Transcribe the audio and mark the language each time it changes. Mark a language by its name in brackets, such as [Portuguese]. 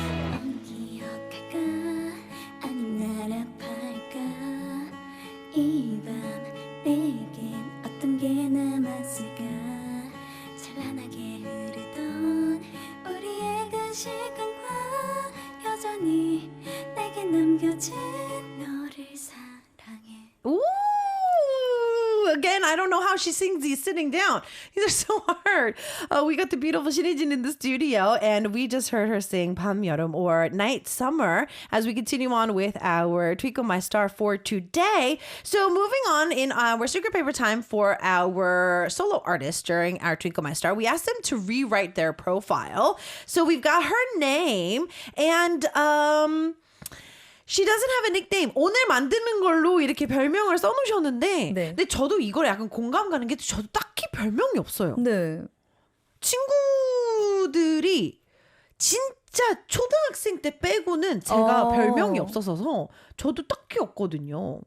[Korean] 넌 기억할까 아님 날 아파할까 이 밤 내겐 어떤 게 남았을까 찬란하게 흐르던 우리의 그 시간과 여전히 내게 남겨진 너를 사랑해 [English] Ooh, again, I don't know how she sings these sitting down. These are so hard. We got the beautiful Shinijin in the studio, and we just heard her sing 밤 여름 or Night Summer as we continue on with our Twinkle My Star for today. So moving on in our secret paper time for our solo artists during our Twinkle My Star, we asked them to rewrite their profile. So we've got her name and she doesn't have a nickname. [Korean] 오늘 만드는 걸로 이렇게 별명을 써놓으셨는데 네. 근데 저도 이걸 약간 공감 가는 게 저도 딱히 별명이 없어요. 네. 친구들이 진짜 초등학생 때 빼고는 제가 별명이 없어서 저도 딱히 없거든요.